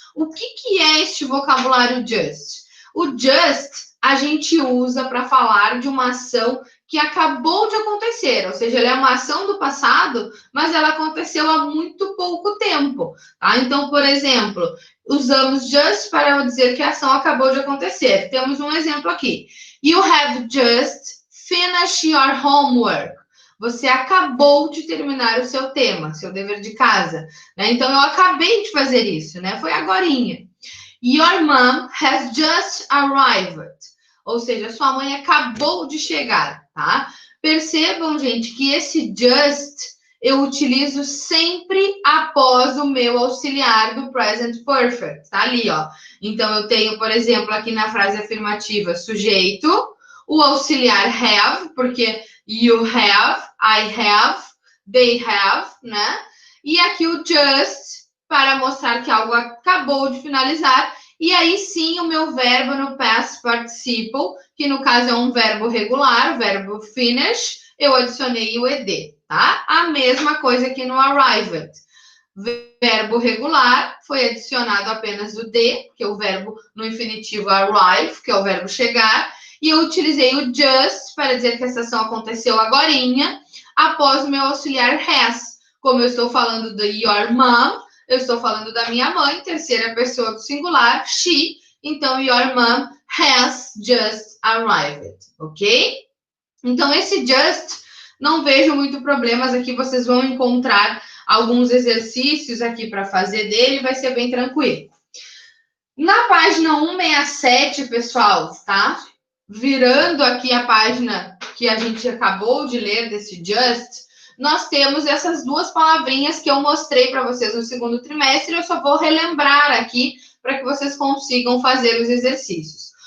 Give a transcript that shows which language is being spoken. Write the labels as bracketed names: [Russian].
[Portuguese] O que é este vocabulário just? O just a gente usa para falar de uma ação que acabou de acontecer, ou seja, ela é uma ação do passado, mas ela aconteceu há muito pouco tempo, tá? Então, por exemplo, usamos just para dizer que a ação acabou de acontecer. Temos um exemplo aqui. [English] You have just finished your homework. [Portuguese] Você acabou de terminar o seu tema, seu dever de casa, né? Então, eu acabei de fazer isso, né? Foi agorinha. [English] Your mom has just arrived. [Portuguese] Ou seja, sua mãe acabou de chegar, tá? Percebam, gente, que esse just eu utilizo sempre após o meu auxiliar do present perfect, tá ali, ó. Então, eu tenho, por exemplo, aqui na frase afirmativa, sujeito, o auxiliar have, porque you have, I have, they have, né? E aqui o just, para mostrar que algo acabou de finalizar. E aí sim, o meu verbo no past participle, que no caso é um verbo regular, o verbo finish, eu adicionei o ed, tá? A mesma coisa aqui no arrived. Verbo regular, foi adicionado apenas o de, que é o verbo no infinitivo arrive, que é o verbo chegar, e eu utilizei o just para dizer que essa ação aconteceu agorinha, após o meu auxiliar has. Como eu estou falando do your mom, eu estou falando da minha mãe, terceira pessoa do singular, she. [English] Então, your mom has just arrived, ok? [Portuguese] Então, esse just, não vejo muito problemas aqui, vocês vão encontrar alguns exercícios aqui para fazer dele, vai ser bem tranquilo. Na página 167, pessoal, tá? Virando aqui a página que a gente acabou de ler desse just, nós temos essas duas palavrinhas que eu mostrei para vocês no segundo trimestre, eu só vou relembrar aqui para que vocês consigam fazer os exercícios.